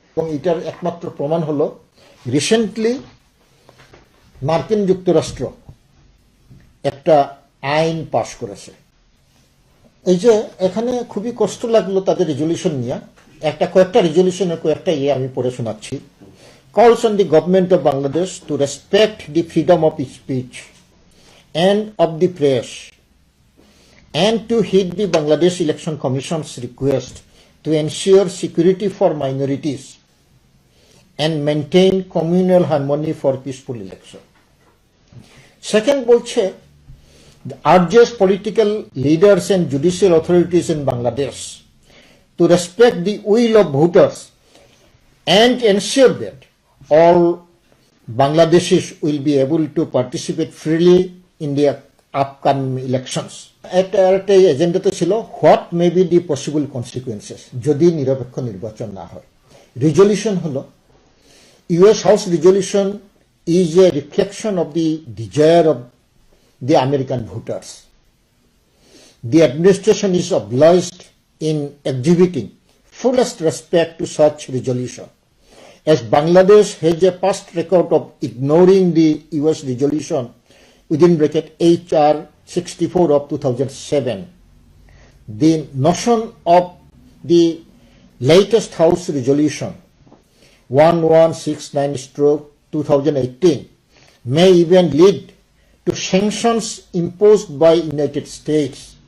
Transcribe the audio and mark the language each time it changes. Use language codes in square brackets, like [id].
[bn] এবং এটার একমাত্র প্রমাণ হলো রিসেন্টলি মার্কিন যুক্তরাষ্ট্র একটা আইন পাশ করেছে। এই যে এখানে খুবই কষ্ট লাগলো তাদের রেজলিউশন নিয়ে, কয়েকটা রেজলিউশনের কয়েকটা আমি পড়ে শোনাচ্ছি। [en] Calls on the government of Bangladesh to respect the freedom of speech and of the press and to heed the Bangladesh Election Commission's request to ensure security for minorities and maintain communal harmony for peaceful election. Second বলছে, urges political leaders and judicial authorities in Bangladesh to respect the will of voters and ensure that all Bangladeshis will be able to participate freely in the upcoming elections. [bn] একটা এজেন্ডাতে ছিল [en] what may be the possible consequences [bn] যদি নিরপেক্ষ নির্বাচন না হয়। [en] Resolution হলো US house resolution is a reflection of the desire of the American voters. The administration is obliged in exhibiting fullest respect to such resolution. As Bangladesh has a past record of ignoring the US resolution within bracket HR 64 of 2007, the notion of the latest House resolution 1169/2018 may even lead to sanctions imposed by United States